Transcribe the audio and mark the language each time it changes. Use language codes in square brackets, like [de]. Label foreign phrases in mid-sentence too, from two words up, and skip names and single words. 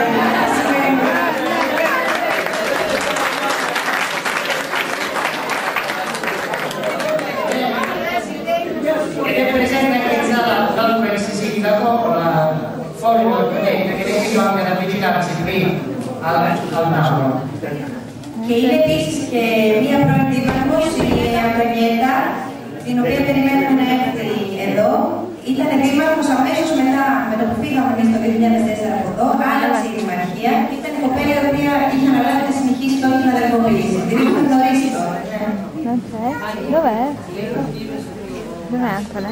[it] Ed è presente anche in sala l'altro ex sindaco, fuori dal presidente, che vi invito anche ad avvicinarsi qui al tavolo. [el] Και είναι επίσης και μία πρώην δήμαρχος, η Αντωνιέτα, την οποία περιμένουμε να έρθει εδώ. Ήταν δήμαρχος αμέσως μετά, με το που φύγαμε εμείς το 2004 από εδώ, άλλαξε η δημαρχία. Ήταν η κοπέλα η οποία είχε αναλάβει να συνεχίσει τώρα την αδελφοποίηση. Την έχουμε γνωρίσει τώρα. [it] Dov'è? Dov'è Antone?